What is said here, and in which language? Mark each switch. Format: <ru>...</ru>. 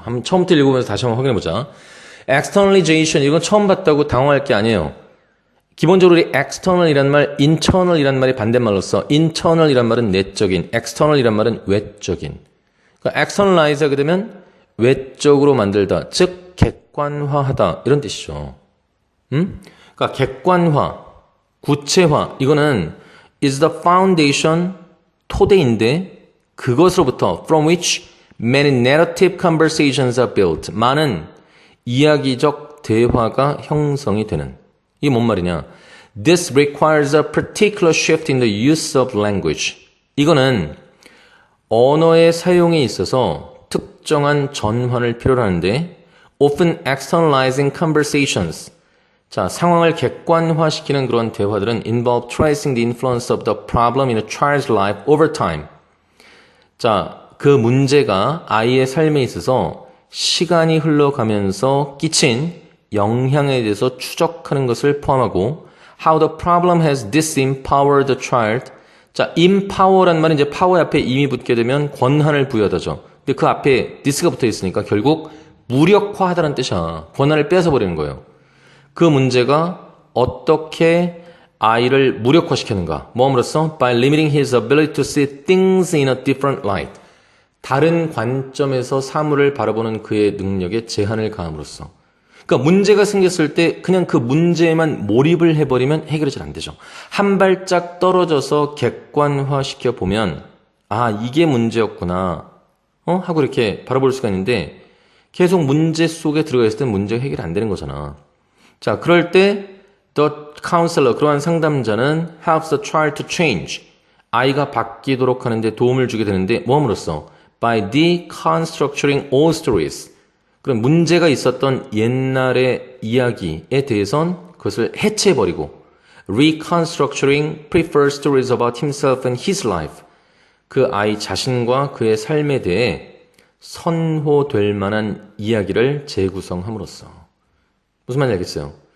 <ko>한번 처음부터 읽어보면서 다시 한번 확인해보자. externalization 이건 처음 봤다고 당황할 게 아니에요. 기본적으로 external이란 말, internal이란 말이 반대말로 써. internal이란 말은 내적인, external이란 말은 외적인. 그러니까 externalize 하게 되면 외적으로 만들다, 즉 객관화하다 이런 뜻이죠. 그러니까 객관화, 구체화 이거는</ko> <en>is the foundation</en> <ko>토대인데 그것으로부터</ko> <en>from which many narrative conversations are built.</en> <ko>많은 이야기적 대화가 형성이 되는. 이게 뭔 말이냐?</ko> <en>This requires a particular shift in the use of language.</en> <ko>이거는 언어의 사용에 있어서 특정한 전환을 필요로 하는데</ko> <en>often externalizing conversations.</en> <ko>자, 상황을 객관화시키는 그런 대화들은</ko> <en>involve tracing the influence of the problem in a child's life over time.</en> <ko>자, 그 문제가 아이의 삶에 있어서 시간이 흘러가면서 끼친 영향에 대해서 추적하는 것을 포함하고</ko> <en>how the problem has disempowered the child.</en> <ko>자, empower란 말은 이제 power 앞에 임이 붙게 되면 권한을 부여하다죠. 근데 그 앞에 this가 붙어 있으니까 결국 무력화하다는 뜻이야. 권한을 뺏어버리는 거예요. 그 문제가 어떻게 아이를 무력화시키는가? 뭐함으로써?</ko> <en>By limiting his ability to see things in a different light.</en> <ko>다른 관점에서 사물을 바라보는 그의 능력에 제한을 가함으로써. 그러니까 문제가 생겼을 때 그냥 그 문제에만 몰입을 해버리면 해결이 잘 안 되죠. 한 발짝 떨어져서 객관화시켜 보면 아, 이게 문제였구나. 하고 이렇게 바라볼 수가 있는데 계속 문제 속에 들어가 있을 때 문제가 해결이 안 되는 거잖아. 자, 그럴 때</ko> <en>The counselor,</en> <ko>그러한 상담자는</ko> <en>helps the child to change.</en> <ko>아이가 바뀌도록 하는데 도움을 주게 되는데 뭐함으로써?</ko> <en>By deconstructing all stories.</en> <ko>그럼 문제가 있었던 옛날의 이야기에 대해선 그것을 해체해버리고</ko> <en>reconstructing preferred stories about himself and his life.</en> <ko>그 아이 자신과 그의 삶에 대해 선호될 만한 이야기를 재구성함으로써. 무슨 말인지 알겠어요?</ko>